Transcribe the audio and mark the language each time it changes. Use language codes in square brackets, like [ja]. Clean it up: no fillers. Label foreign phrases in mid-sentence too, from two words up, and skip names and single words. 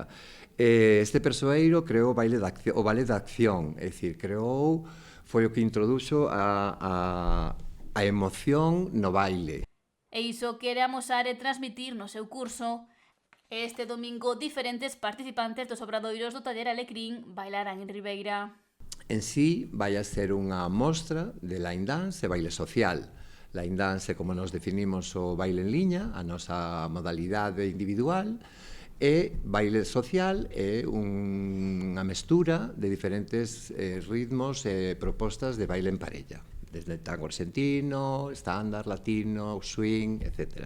[gl] Este persoeiro creou o ballet de acción, é dicir, foi o que introduxo a emoción no baile. E iso quere amosar e transmitir no seu curso. Este domingo, diferentes participantes dos obradoiros do taller Alecrín bailarán en Ribeira. En sí, vai a ser unha mostra de [en] line dance [gl] e baile social. [en] Line dance, [gl] como nos definimos o baile en liña, a nosa modalidade individual, e baile social é unha mestura de diferentes ritmos e propostas de baile en parella, desde tango argentino, estándar, latino, swing, etc.